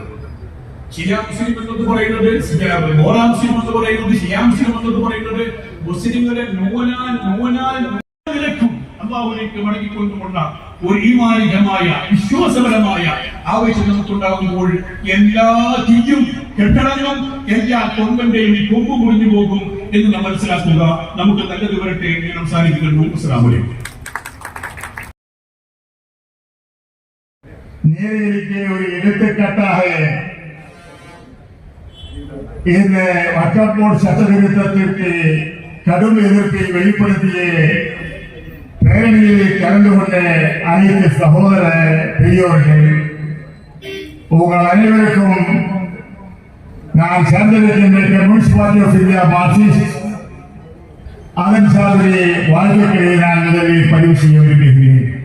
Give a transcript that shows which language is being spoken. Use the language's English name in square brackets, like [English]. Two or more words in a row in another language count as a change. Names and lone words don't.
[Malayalam] ഷിയ മുസ്ലിം എന്നത് പറയുന്നത്, ബോറ മുസ്ലിം എന്ന് പറയുന്നത്, ഷിയ മുസ്ലിം എന്നത് പറയുന്നത് മുസ്ലിങ്ങളെ നിലക്കും അല്ലാഹുവിലേക്ക് മടങ്ങിക്കൊണ്ടുകൊണ്ട ഒരു ഈമാനികമായ വിശ്വാസപരമായ ആവേശം നമുക്കുണ്ടാകുമ്പോൾ എല്ലാ തീയും കെട്ടടങ്ങും, എല്ലാ കൊമ്പന്റെയും കൊമ്പ് മുറിഞ്ഞു പോകും എന്ന് നാം മനസ്സിലാക്കുക. നമുക്ക് നല്ലത് വരട്ടെ എന്ന് സംസാരിക്കുന്നു. [Arabic] السلام عليكم. [Tamil] நீதிக்கு ஒரு எடுத்துக்காட்டாக இந்த வக்கப் சட்ட திருத்தத்திற்கு கடும் எதிர்ப்பை வெளிப்படுத்திய பேரணியில் கலந்து கொண்ட அனைத்து சகோதர பெரியோர்கள், உங்கள் அனைவருக்கும் நான் சேர்ந்திருக்கின்ற கம்யூனிஸ்ட் பார்ட்டி ஆஃப் இந்தியா மார்க்சிஸ்ட் அதன் சார்பிலே வாழ்த்துக்களை நான் முதலில் பதிவு செய்ய விரும்புகிறேன்.